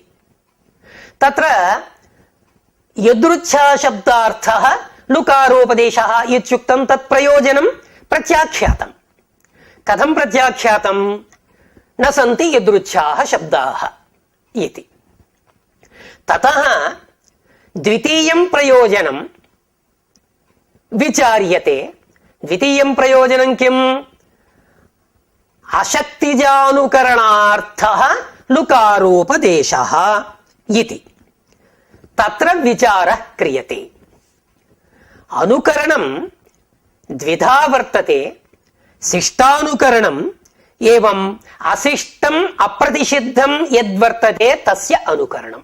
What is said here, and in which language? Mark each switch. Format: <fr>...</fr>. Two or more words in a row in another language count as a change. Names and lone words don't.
<sa>तत्र यदृच्छा शब्दार्थः लुकारोपदेशः इत्युक्तं, तत् प्रयोजनं प्रत्याख्यातं। कथं प्रत्याख्यातं? न सन्ति यदृच्छाः शब्दाः इति। ततः द्वितीयं प्रयोजनं विचार्यते। ద్వితీయం ప్రయోజనం కిం? అశక్తిజానుకరణార్థః లుకారోపదేశః ఇతి తత్ర విచారః క్రియతే. అనుకరణం ద్విధా వర్తతే, శిష్టానుకరణం ఏవం అశిష్టం అప్రతిషిద్ధం యద్వర్తతే తస్య అనుకరణం.</sa>